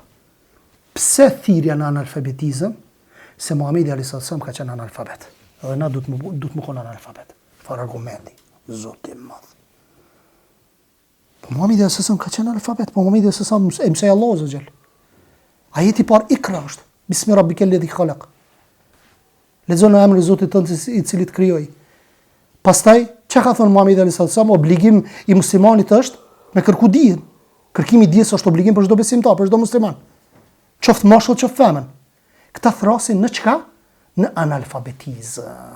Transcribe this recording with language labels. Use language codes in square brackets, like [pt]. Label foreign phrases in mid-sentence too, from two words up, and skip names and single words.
[sq] Pse thirrja në analfabetizëm? Se Muhamedi a.s. ka qenë analfabet. Dhe na du të më konë analfabet. Far argumenti. Zoti i madh. Po Muhamedi a.s. ka qenë analfabet. Po Muhamedi a.s. e mësoi Allahu [ar] عز وجل. [sq] Ajeti par ikra është. [ar] باسم ربك الذي خلق. [sq] Lexon në emrin e Zotit tënd i cili të krijoi. Pastaj, çka ka thënë Muhamedi a.s. obligim i muslimanit është me kërku dijen. Kërkimi i dijes është obligim për çdo besimtar, për çdo musliman. Qoftë mashkull, qoftë femën. Këta thrasin në çka? Në analfabetizëm.